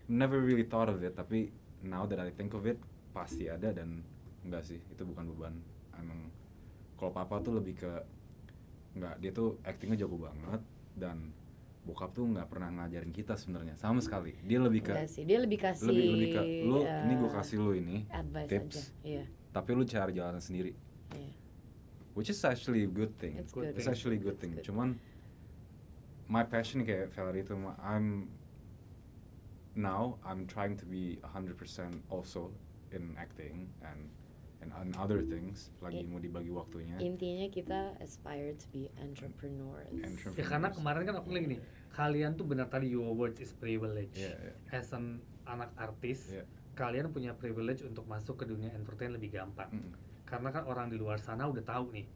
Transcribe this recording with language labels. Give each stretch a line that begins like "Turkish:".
English: Never really thought of it,
Indonesian: tapi
English: now that I think of it
Indonesian: pasti ada. Dan enggak sih, itu bukan beban. Emang kalau papa tuh lebih ke enggak, dia tuh actingnya jago banget, dan bokap tuh nggak pernah ngajarin kita sebenarnya sama sekali. Dia lebih ke Enggak sih, dia lebih kasih lebih ke lu ini gue kasih lu ini
English: advice tips,
Indonesian: aja. Iya. tapi lu cari jalan sendiri, Iya.
English: which is actually a good thing. It's Good good. It's actually a good It's thing. good.
Indonesian: Cuman
English: my passion
Indonesian: kayak Valerie itu,
English: I'm trying to be 100% also in acting and other things.
Indonesian: Lagi mau dibagi waktunya. Intinya kita
English: aspire to be entrepreneurs.
Indonesian: Ya karena kemarin kan aku lagi nih, kalian tuh benar tadi
English: your words is privilege.
Indonesian: Iya, iya. As an anak artis, Iya. kalian punya privilege untuk masuk ke dunia entertain lebih gampang. Karena kan orang di luar sana udah tahu nih,